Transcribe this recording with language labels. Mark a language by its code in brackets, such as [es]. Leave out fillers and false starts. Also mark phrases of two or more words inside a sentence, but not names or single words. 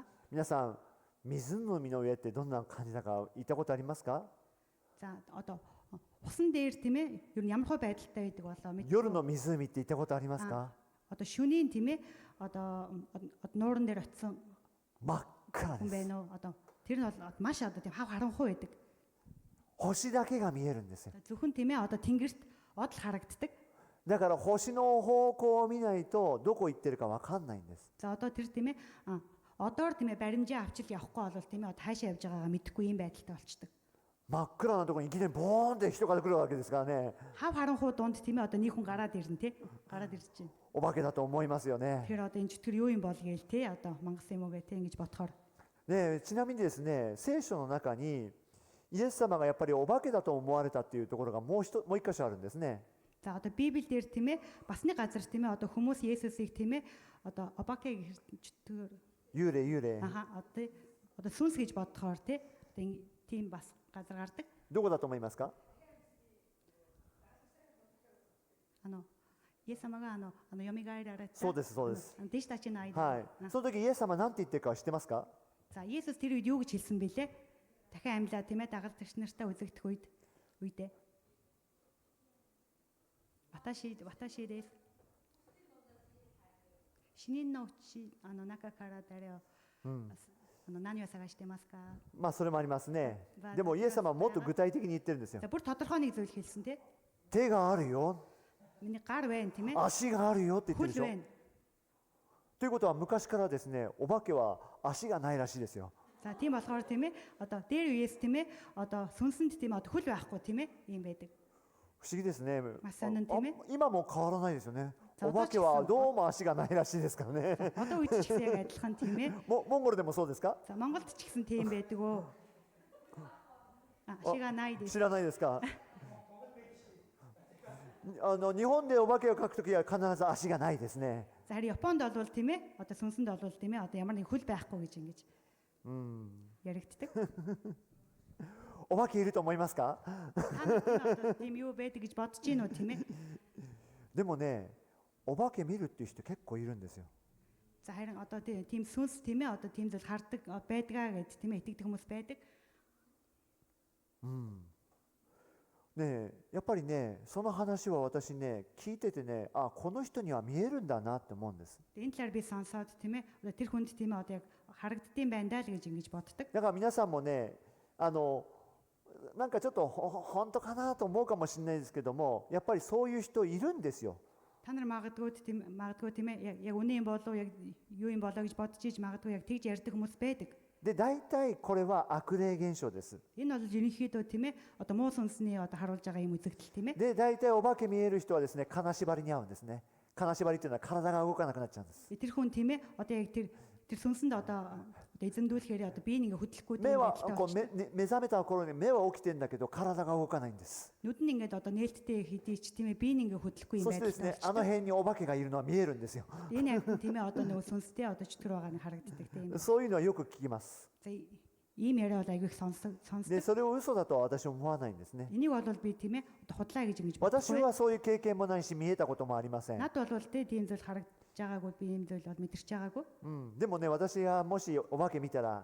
[ja] 皆さん、湖の上ってどんな感じだか行ったことありますか？ [mn] За одоо усан дээр тийм ээ ер нь ямар хөө байдалтай байдаг болоо мэд. [ja] 夜の湖って行ったことありますか？ [mn] Одоо шөнийн тийм ээ одоо нууран дээр очисон [ja] 真っ暗 [mn] хүн [ja] です。 [mn] байна уу? Одоо тэр нь бол маш одоо тийм хав харанхуй байдаг. [ja] 星だけが見えるんですよ。 [mn] Зөвхөн тийм ээ одоо тэнгэрт одол харагддаг. [ja] だから星の方向を見ないとどこ行ってるかわかんないんです。 [mn] За одоо тэр тийм ээ одоор тийм ээ баримжаа авчил явахгүй бол тийм ээ хаашаа явж байгаагаа мэдэхгүй юм байдалтай болчдөг. [ja] 真っ暗なところにいきなりボーンって人が来るわけですからね。 [mn] Хав харанхуй дунд тийм ээ одоо нэг хүн гараад ирнэ тий. Гараад ирж чинь. [ja] お化けだと思いますよね。 [mn] Тэр одоо энэ чөтгөр юу юм бол гээл тий одоо мангас юм уу гэ тий ингэж бодохоор. [ja] ねえ、ちなみにですね、聖書の中にイエス様がやっぱりお化けだと思われたっていうところがもう一箇所あるんですね。 [mn] За одоо Библиэл дээр тийм ээ бас нэг газар тийм ээ одоо хүмүүс Есүсийг тийм ээ одоо обаке чөтгөр [ja] 幽霊幽霊。 [mn] аха одоо сүнс гэж бодохоор тий тийм бас газар гардаг. [ja] どこだと思いますか？イエス様が蘇られた。そうですそうです。弟子たちの間。はい。その時イエス様なんて言ってるか知ってますか？ [mn] За Есүс тэр үед юу гэж хэлсэн бэлээ? Дахин амьлаа тийм ээ дагалдагч нартай үзэгдэх үедээ. [ja] Ваташи です。Шинийн ночи中から誰を何を探してますか？まあそれもありますね。でもイエス様はもっと具体的に言ってるんですよ。 [mn] За бүр тодорхой нэг зүйл хэлсэн тий. [ja] 手があるよ。 [mn] Миний гар байна тийм ээ. [ja] 足があるよって言ってるでしょ。 [mn] Хөл байна. [ja] ということは昔からですね、お化けは足がないらしいですよ。 [mn] За тийм болохоор тийм ээ одоо дээр үеэс тийм ээ одоо сүнсэнд тийм ээ одоо хөл байхгүй тийм ээ ийм байдаг. [ja] 不思議ですね。今も変わらないですよね。そうお化けはどうも足がないらしいですからね。 [mn] Одоо үед ч гэсэн яг адилхан тийм ээ. [ja] モンゴルでもそうですか？ [mn] За Монголд ч гэсэн тийм байдаг өө. [ja] 足がないです. 知らないですか？日本でお化けを描くときは必ず足がないですね。 [mn] За харин Японд бол тийм ээ одоо сүнсэнд бол тийм ээ одоо ямар нэг хөл байхгүй гэж ингэж яригддаг. [ja] お化けいると思いますか？ [mn] Тийм юу байдаг гэж бодож гин үү тийм ээ. [ja] でもね、お化け見るっていう人結構いるんですよ。 [mn] За харин одоо тийм сүнс тийм ээ одоо тийм зүйл хардаг байдгаа гэд тийм ээ итгэдэг хүмүүс байдаг. [ja] ねえ、やっぱりね、その話は私ね、聞いててね、あ、この人には見えるんだなって思うんです。 [mn] Энэ талаар би сонсоод тийм ээ одоо тэр хүнд тийм ээ одоо яг харагддсан байна даа л гэж ингэж боддог. [ja] だから皆さんもね、なんかちょっと本当かなと思うかもしれないですけども、やっぱりそういう人いるんですよ。 [mn] Та нар магадгүй тийм ээ яг үнэн юм болов уу яг юу юм болоо гэж бодож иж магадгүй яг тэгж ярьдаг хүмүүс байдаг. [ja] で、大体これは悪霊現象です。 [mn] Энэ бол ерөнхийдөө тийм ээ одоо муу сүнсний одоо харуулж байгаа юм үзэгдэл тийм ээ. [ja] で、大体お化け見える人はですね、金縛りに合うんですね。金縛りっていうのは体が動かなくなっちゃうんです。 [mn] Тэр хүн тийм ээ одоо яг тэр сүнсэнд одоо эзэмдүүлэхээр одоо би нэг хөдлөхгүй тийм [ja] 目は [mn] байдалтай [ja] こう [mn] болчих. [ja] 目覚めた頃に目は起きてるんだけど体が動かないんです。 [mn] Нүд нь ингээд одоо нээлттэй хэдий ч тийм ээ би нэг хөдлөхгүй юм [ja] そしてです [mn] байдалтай [ja] ね、あの [mn] болчих. [ja] 辺にお化けがいるのは見えるんですよ。 [mn] Энэ яг тийм ээ одоо нэг сүнстэй одоо чөтгөр байгаа нь харагддаг тийм ээ. [ja] そういうのはよく聞きます。 [mn] За ийм яриа бол айгүй их [ja] で、 [mn] сонсдог. [ja] それを嘘だとは私は思わないんですね。 [mn] Энийг бол би тийм ээ одоо худлаа гэж ингэж [ja] 私 [mn] бодохгүй. [ja] はそういう経験もないし見えたこともありません。 [mn] Над бол тийм зүйл харагдаж байгаагүй би ийм зүйл бол мэдэрч байгаагүй. [ja] でもね、私がもしお化け見たら